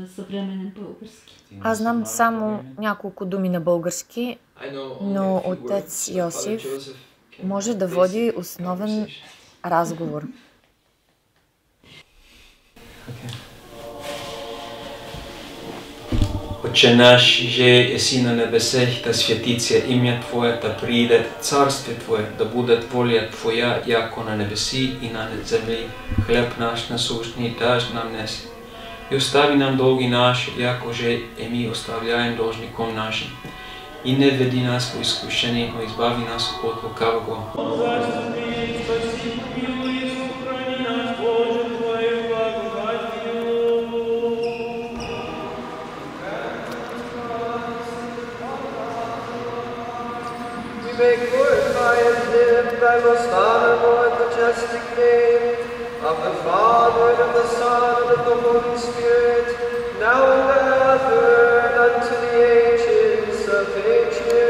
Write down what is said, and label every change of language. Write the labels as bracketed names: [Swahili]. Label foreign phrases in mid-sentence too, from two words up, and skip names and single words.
[Bulgarian] Аз знам само няколко думи на български, но отец Йосиф може да води основен разговор. [Church Slavic] Отче наш, же еси на небесех, да святиться имя Твое, да приидет царствие Твое, да будет воля Твоя, яко на небеси и на земли. Хлеб наш насущный даж нам днес. И остави нам долги наши, яко же и мы оставляем должником нашим. И не веди нас в искушение, но избави нас от лукавого. [English] May glorify and live thy most honorable and majestic name, of the Father, and of the Son, and of the Holy Spirit, now and ever, and unto the ages of ages.